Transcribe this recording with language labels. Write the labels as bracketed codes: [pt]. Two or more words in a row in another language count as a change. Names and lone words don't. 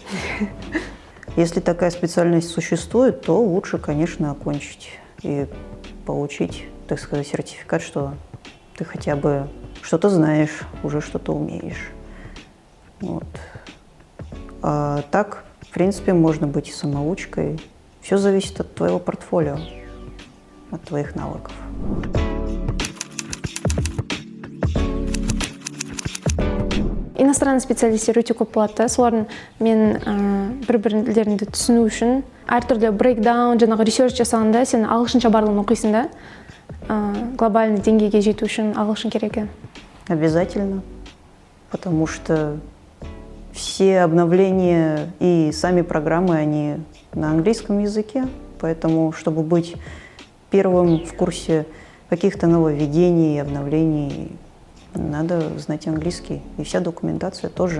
[ru] Если такая специальность существует, то лучше, конечно, окончить и получить, так сказать, сертификат, что ты хотя бы что-то знаешь, уже что-то умеешь. Вот. А так, в принципе, можно быть и самоучкой. Все зависит от твоего портфолио, от твоих навыков. Иностранный специалисттер [kk] өте көп болады. Солардың мен бір-бірлеріңді түсіну үшін әртүрлі брейкдаун, жаңағы ресерч жасағанда сен ағылшынша барлығын оқисың да. Глобальный деңгейге жету үшін ағылшын керек. [ru] Обязательно, потому что все обновления и сами программы, они на английском языке, поэтому, чтобы быть первым в курсе каких-то нововведений и обновлений, надо знать английский, и вся документация тоже.